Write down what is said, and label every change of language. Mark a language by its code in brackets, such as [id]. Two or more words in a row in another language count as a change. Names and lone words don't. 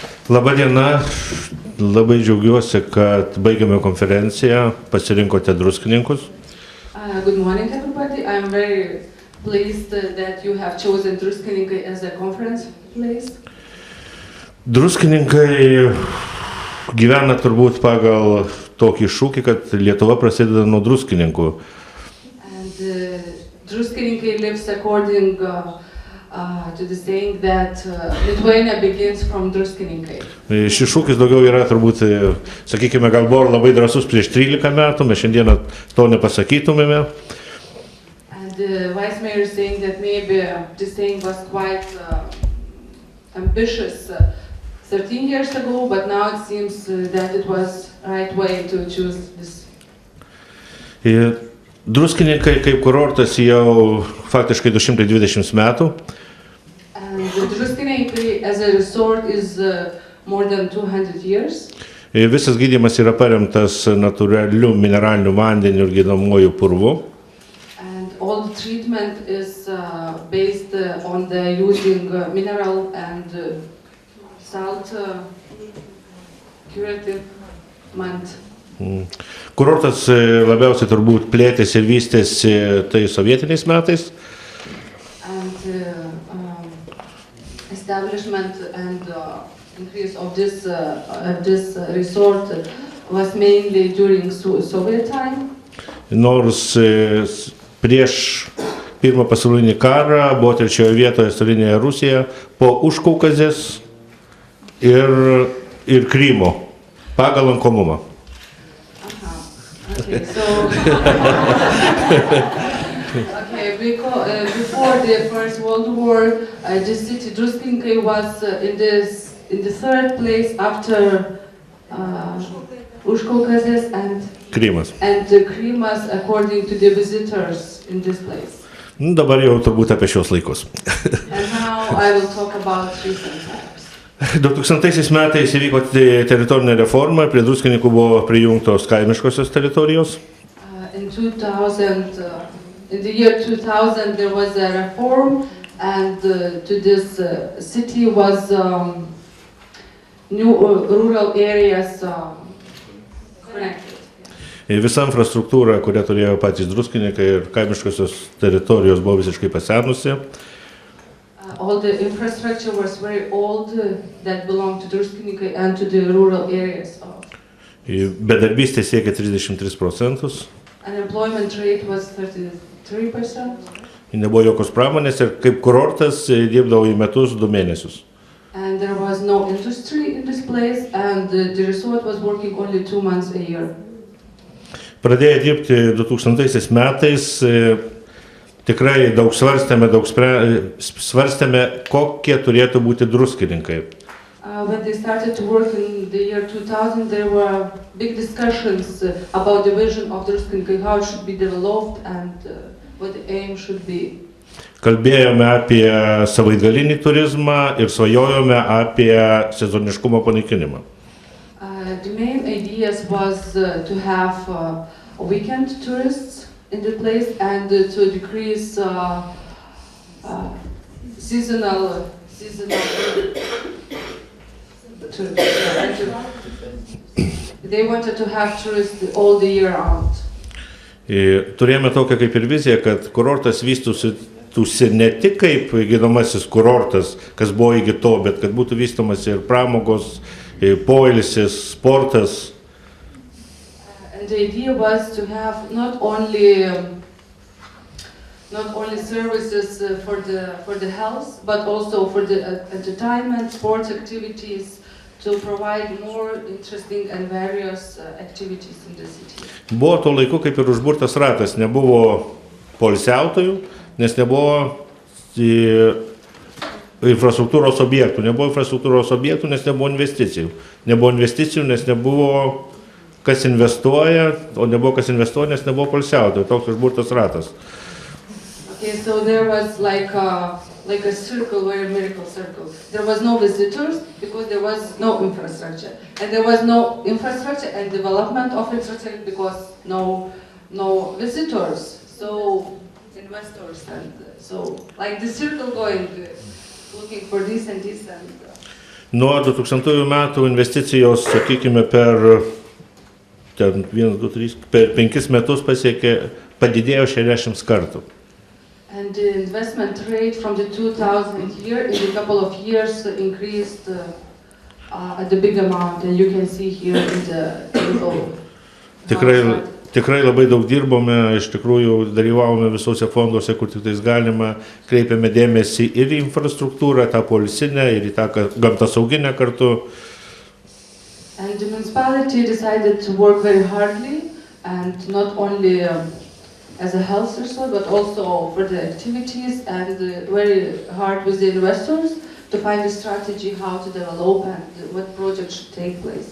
[lt] Labą dieną, labai džiaugiuosi, kad baigėme konferenciją, pasirinkote druskininkus. [en] Good morning, everybody. I'm very pleased that you have chosen Druskininkai as a conference place. [lt] Druskininkai gyvena turbūt pagal tokį šūkį, kad Lietuva prasideda nuo druskininkų. [en] And Druskininkai lives according to the saying that Lithuania begins from Druskininkai. [lt] Šis šūkis daugiau yra turbūt, sakykime, gal buvo labai drąsus prieš 13 metų, mes šiandieną to nepasakytumėme. [en] And the vice mayor is saying that maybe this saying was quite ambitious 13 years ago, but now it seems that it was right way to choose this. [lt] Druskininkai kaip kurortas jau faktiškai 220 metų. [en] And Druskininkai as a resort is more than 200 years. [lt] Visas gydymas yra paremtas natūraliu mineraliniu vandeniu ir gydomuoju purvu. [en] And all the treatment is based on the using mineral and salt curative mant. [lt] Kurortas labiausiai turbūt plėtėsi ir vystėsi tai sovietiniais metais. [en] And establishment and increase of this resort was mainly during Soviet time. [lt] Nors prieš Pirmą pasaulinį karą buvo trečioje vietoje carinėje Rusija po Užkaukazės ir Krymo pagal lankomumą. [en] Okay, so before the First World War, the city Druskininkai was in the third place after Užkaukazės and Krymas. And Krymas according to the visitors in this place. [lt] Dabar jau turbūt apie šios laikus. [en] And now I will talk about recent times. [lt] 2000 metais įvyko teritorinė reforma, prie druskininkų buvo prijungtos kaimiškosios teritorijos. [en] In the year 2000 there was a reform and to this city was new rural areas connected. [lt] Visa infrastruktūra, kurią turėjo patys druskininkai ir kaimiškosios teritorijos buvo visiškai pasenusi. [en] All the infrastructure was very old that belonged to Druskininkai and to the rural areas. [lt] Bedarbystė siekia 33%. [en] Unemployment rate was 33%. [lt] Nebuvo jokios pramonės ir kaip kurortas dirbdavo į metus 2 mėnesius. [en] And there was no industry in this place and the resort was working only 2 months a year. [lt] Pradėję dirbti 2000 metais, tikrai daug svarstėme, kokie turėtų būti druskininkai. [en] When they started to work in the year 2000, there were big discussions about the vision of Druskininkai, how it should be developed and what the aim should be. [lt] Kalbėjome apie savaitgalinį turizmą ir svajojome apie sezoniškumo panaikinimą. [en] The main ideas was to have weekend tourists in the place and to decrease seasonal tourists. They wanted to have tourists all the year round. [lt] Turėjome tokią kaip ir viziją, kad kurortas vystytųsi ne tik kaip gydomasis kurortas, kas buvo iki to, bet kad būtų vystomas ir pramogos, poilsis, sportas. [en] And the idea was to have not only services for the health, but also for the entertainment, sports activities, to provide more interesting and various activities in the city. [lt] Buvo tuo laiku kaip ir užburtas ratas, nebuvo poilsiautojų, nes nebuvo infrastruktūros objektų, nes nebuvo investicijų. Nebuvo investicijų, nes nebuvo kas investuoja, o nebuvo kas investuoja, nes nebuvo poilsiautojų. Toks užburtas ratas. [en] Okay, so there was like a circle, very miracle circle. There was no visitors because there was no infrastructure. And there was no infrastructure and development of infrastructure because no visitors. So investors and so like the circle going, looking for this and this and [lt] Nuo 2000 metų investicijos, sakykime, per 5 metus padidėjo 60 kartų. [en] And the investment rate from the 2000 year in a couple of years increased at the big amount, and you can see here in the table. [lt] Tikrai labai daug dirbome, iš tikrųjų dalyvavome visose fonduose, kur tik tais galima, kreipėme dėmesį ir į infrastruktūrą, tą policinę, ir į tą gamtosauginę kartu. [en] And the municipality decided to work very hardly, and not only as a health resort, but also for the activities, and very hard with the investors to find a strategy how to develop and what projects should take place.